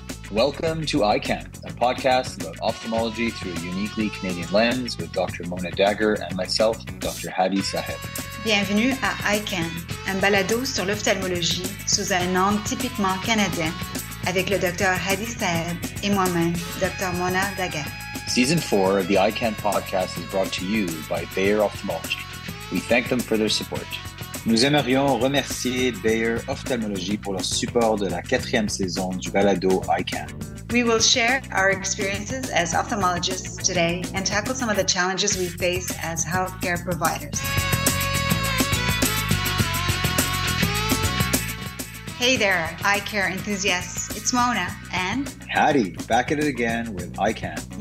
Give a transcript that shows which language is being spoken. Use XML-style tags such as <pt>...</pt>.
<en>Welcome to EyeCan, a podcast about ophthalmology through a uniquely Canadian lens with Dr. Mona Daghar and myself, Dr. Hady Saheb.</en> <fr>Bienvenue à EyeCan, un balado sur l'ophtalmologie sous un angle typiquement canadien avec le Dr. Hady Saheb et moi-même, Dr. Mona Daghar.</fr> <en>Season 4 of the EyeCan Podcast is brought to you by Bayer Ophthalmology. We thank them for their support.</en> <fr>Nous aimerions remercier Bayer Ophthalmology pour leur support de la 4e saison du balado EyeCan.</fr> <en>We will share our experiences as ophthalmologists today and tackle some of the challenges we face as healthcare providers. Hey there, eye care enthusiasts. It's Mona and Hady, back at it again with EyeCan.</en>